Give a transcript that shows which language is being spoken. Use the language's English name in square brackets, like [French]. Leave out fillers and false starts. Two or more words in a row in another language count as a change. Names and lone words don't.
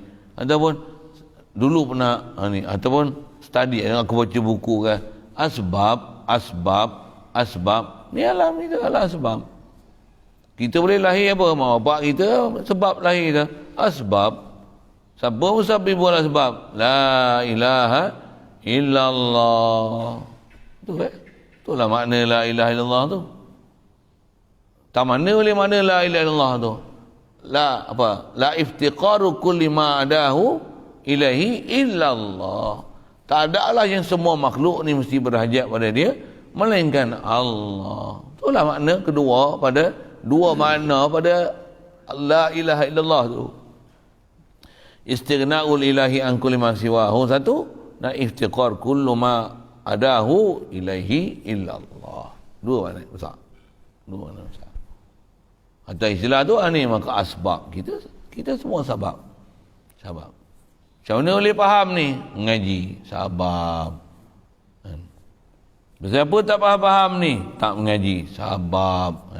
[Malay] Ataupun dulu pernah ni, ataupun study, aku baca buku kan. Asbab, asbab, asbab. Ni alam kita, alam asbab. Kita boleh lahir apa? Mak bapak kita sebab lahir kita. Asbab. Siapa [Arabic] مسبب الأسباب? لا إله إلا الله. [Malay] Tu itulah makna [Arabic] لا إله إلا الله [Malay] tu. Tak mana boleh makna [Arabic] لا إله إلا الله [Malay] tu? La apa? [Arabic] لا افتقار كل ما عداه إليه إلا الله. [Malay] Tak ada lah yang semua makhluk ni mesti berhajat pada dia, melainkan Allah. Itulah makna kedua pada dua makna pada [Arabic] لا إله إلا الله [Malay] tu. [Arabic] استغناء الإله عن كل ما سواه satu, وافتقار كل ما عداه إليه إلا الله. [Malay] Dua makna besar. Dua makna besar. Atau istilah tu ni maka asbab. Kita semua sabab. Sabab. Macam mana boleh faham ni? Mengaji. Sabab. Siapa tak faham ni? Tak mengaji. Sabab.